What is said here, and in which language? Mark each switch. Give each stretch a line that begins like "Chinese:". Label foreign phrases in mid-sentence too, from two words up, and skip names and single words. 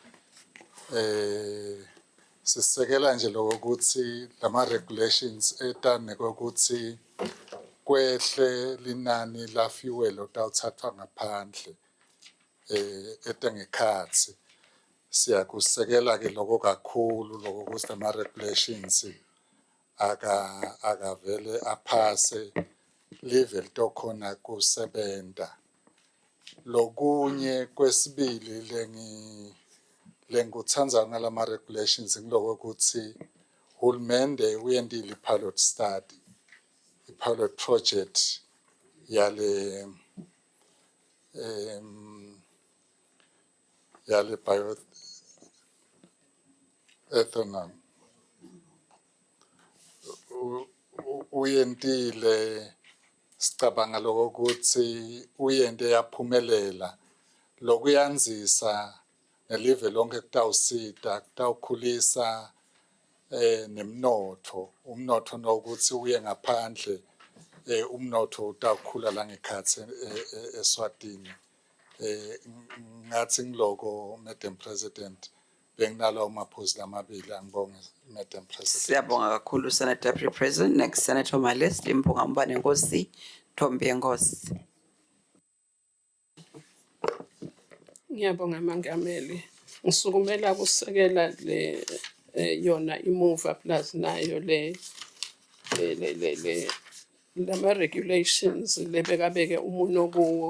Swati: sisekela nje lokuthi lama regulations etane ukuthi kwehle linani la fuel otawuthathwa ngaphandle etengekhatsi siyakusekela ke lokho kakhulu lokho ukuthi lama regulations akavele aphase level tokhona kusebenta lokunye kwesibili lenguthanza ngalama regulations ngiloko ukuthi hulumende uyendile
English: pilot study pilot project
Swati: yale bioethanol uyendile sicabanga lokho ukuthi uyende yaphumelela lokuyanzisa nelive lonke kutawusita kutawukhulisa nemnotho umnotho nokuthi uye ngaphandle umnotho utawukhula la ngekhatsi eSwatini ngathi ngiloko
English: Madam President
Swati: benginalo amaphuzu lamabili angibonge
English: Madam President.
Swati: Siyabonga kakhulu Senate Deputy President. Next Senator on my list impunga Mbane Nkosi Thombe Nkosi. Ngiyabonga Mangameli. Ngisukumela kusekela le yona imove plus nayo lama regulations lebekabeke umuno kuwo.